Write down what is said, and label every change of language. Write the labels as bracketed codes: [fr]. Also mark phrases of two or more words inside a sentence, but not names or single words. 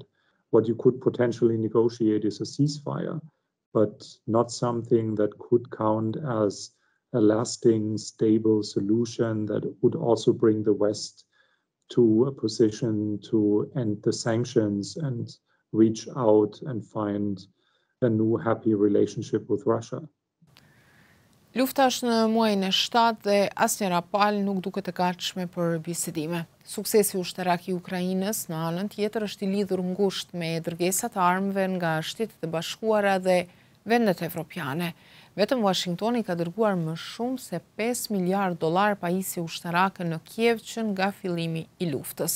[en] What you could potentially negotiate is a ceasefire, but not something that could count as a lasting, stable solution that would also bring the West to a position to end the sanctions and reach out and find a new happy relationship with Russia. [sq] Lufta është në muajin e 7 dhe asnjëra palë nuk duket e gatshme për bisedime. Suksesi ushtarak i Ukrainës në anën tjetër është i lidhur ngushtë me dërgesat e armëve nga Shtetet e Bashkuara dhe vendet evropiane. Vetëm Washingtoni ka dërguar më shumë se $5 miliard pajisje ushtarake në Kiev që nga fillimi i luftës.